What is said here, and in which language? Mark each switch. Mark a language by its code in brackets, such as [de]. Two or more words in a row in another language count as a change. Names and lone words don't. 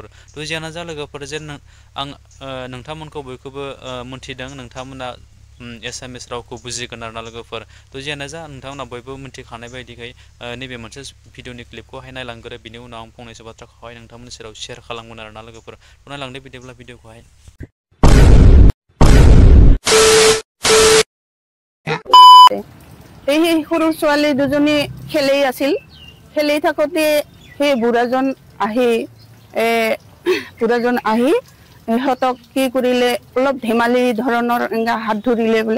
[brx] थ' जियानो जा लोगोफोर, जेन आं नोंथांमोनखौ बयखौबो मोनथिदों, नोंथांमोना एसामिस रावखौ बुजिगोन आरोना लोगोफोर। थ' जियानो जा, नोंथांमोना बयबो मिथिखानाय बायदियै नैबे मोनसे भिडिअनि क्लिपखौहाय नायलांग्रो, बिनि उनाव आं फंनैसो बाथ्राखौहाय नोंथांमोननि सेराव शेयार खालामगोन आरोना लोगोफोर। नायलांदो बिदिब्ला भिडिअखौहाय। [as] সেই সৰু ছোৱালী দুজনী খেলি আছিল। খেলি থাকোঁতে সেই বুঢ়াজন আহি সিহঁতক কি কৰিলে, অলপ ধেমালি ধৰণৰ এনেকৈ হাত ধৰিলে বোলে।